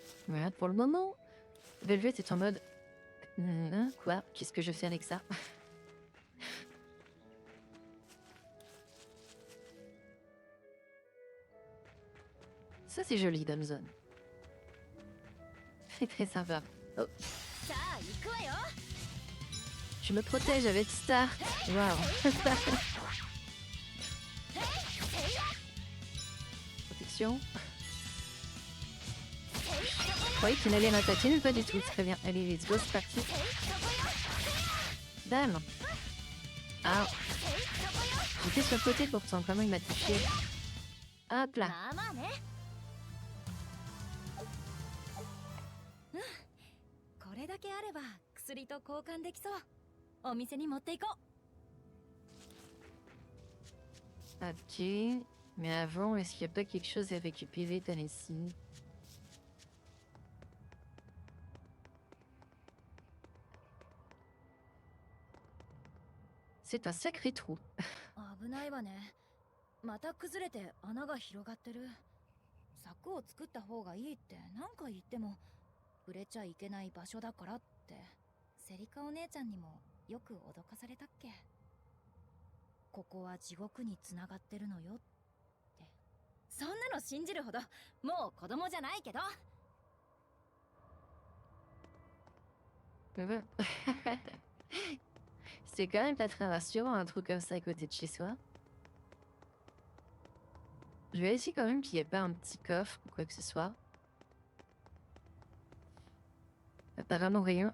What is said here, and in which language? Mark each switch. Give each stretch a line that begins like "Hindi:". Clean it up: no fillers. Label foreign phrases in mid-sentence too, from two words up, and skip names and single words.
French: Voilà, pour le moment. Velvet est en mode... Quoi? Qu'est-ce que je fais avec ça? Ça, c'est joli, Damson. C'est très sympa. Oh.
Japanese: さあ行くわよ。
French: Je me protège avec Start. Waouh. Protection. Je croyais qu'il allait m'attaquer, mais pas du tout. Très bien. Allez,
English: let's go,
French: c'est parti. Bam. Ah. J'étais sur le côté pourtant, comment il m'a touché. Hop là.
Japanese: まあまあね。うん。これだけあれば薬と交換できそう。お店に持っていこう。
French: Ok. Mais avant, est-ce qu'il n'y a pas quelque chose à récupérer par ici? C'est un sacré trou.
Japanese: 危ないわね。また崩れて穴が広がってる。柵を作った方がいいって何回言っても触れちゃいけない場所だからって。セリカお姉ちゃんにもよく脅かされたっけ。ここは地獄につながってるのよって。そんなの信じるほどもう子供じゃないけど。
French: C'est quand même pas très rassurant un truc comme ça à côté de chez soi. Je vais essayer quand même qu'il n'y ait pas un petit coffre ou quoi que ce soit. Apparemment rien.